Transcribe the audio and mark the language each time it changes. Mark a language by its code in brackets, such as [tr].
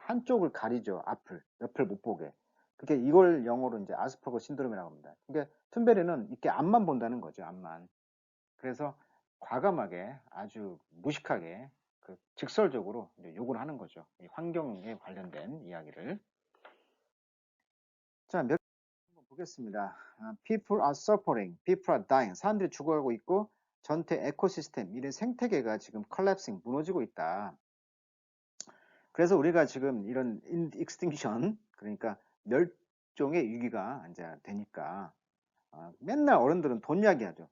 [ko] 한쪽을 가리죠. 옆을 못 보게. 그게 이걸 영어로 이제 아스퍼거 신드롬이라고 합니다. 그러니까 툰베리는 이렇게 앞만 본다는 거죠. 앞만. 그래서 과감하게 아주 무식하게 그 직설적으로 이제 욕을 하는 거죠. 이 환경에 관련된 이야기를. 자, 몇 번 보겠습니다. [en] People are suffering, people are dying. [ko] 사람들이 죽어가고 있고 전체 에코시스템, 이런 생태계가 지금 컬랩싱, 무너지고 있다. 그래서 우리가 지금 이런 익스팅션 그러니까 멸종의 위기가 이제 되니까 맨날 어른들은 돈 이야기하죠.